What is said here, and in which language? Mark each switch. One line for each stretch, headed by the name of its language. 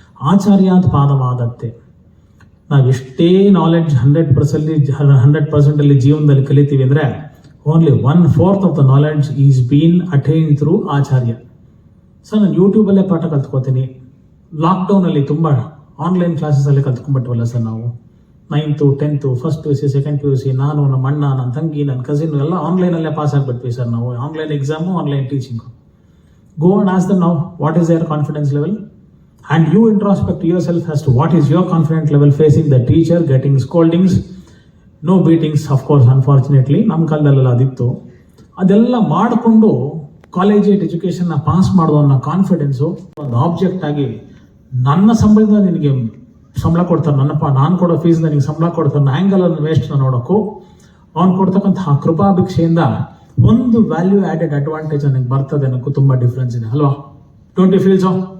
Sanskrit: ಆಚಾರ್ಯಾತ್ ಪಾದಮಾದತ್ತೆ.
Kannada: ನಾವು ಎಷ್ಟೇ ನಾಲೆಡ್ಜ್ 100% ಅಲ್ಲಿ ಜೀವನದಲ್ಲಿ ಕಲಿತೀವಿ ಅಂದರೆ
English: Only 1/4 of the knowledge is been attain through acharya.
Kannada: Sir ನಾನು ಯೂಟ್ಯೂಬಲ್ಲೇ ಪಾಠ ಕಲ್ತ್ಕೋತೀನಿ. ಲಾಕ್ಡೌನಲ್ಲಿ ತುಂಬ ಆನ್ಲೈನ್ ಕ್ಲಾಸಸಲ್ಲಿ ಕಲ್ತ್ಕೊಂಡ್ಬಿಟ್ವಲ್ಲ ಸರ್ ನಾವು. 9th 10th first PUC second PUC ನಾನು, ನಮ್ಮ ಅಣ್ಣ, ನನ್ನ ತಂಗಿ, ನನ್ನ ಕಸಿನ್ ಎಲ್ಲ ಆನ್ಲೈನಲ್ಲೇ ಪಾಸ್ ಆಗಿಬಿಟ್ವಿ ಸರ್ ನಾವು. Online exam, online teaching.
English: go and ask them now what is their confidence level, and you introspect yourself as to what is your confidence level facing the teacher, getting scoldings, no beatings of course unfortunately,
Kannada: ನಮ್ಮ ಕಾಲದಲ್ಲೆಲ್ಲ ಅದಿತ್ತು. ಅದೆಲ್ಲ ಮಾಡಿಕೊಂಡು collegiate ಎಜುಕೇಷನ್ನ pass ಮಾಡೋದು ಅನ್ನೋ confidence ಒಂದು object ಆಗಿ, ನನ್ನ ಸಂಬಳದಿಂದ ನಿನಗೆ ಸಂಬಳ ಕೊಡ್ತಾರೆ, ನಾನು ಕೊಡೋ ಫೀಸ್ನ ನಿನಗೆ ಸಂಬಳ ಕೊಡ್ತಾರೆ, ಆ್ಯಂಗಲನ್ನು ವೇಸ್ಟ್ನ ನೋಡೋಕ್ಕೂ ಅವ್ನು ಕೊಡ್ತಕ್ಕಂತಹ ಕೃಪಾಭಿಕ್ಷೆಯಿಂದ ಒಂದು ವ್ಯಾಲ್ಯೂ ಆ್ಯಡೆಡ್ ಅಡ್ವಾಂಟೇಜ್ ನನಗೆ ಬರ್ತದೆ ಅನ್ನೋಕ್ಕೂ ತುಂಬ ಡಿಫ್ರೆನ್ಸ್ ಇದೆ, ಅಲ್ವಾ?
English: Don't you feel so?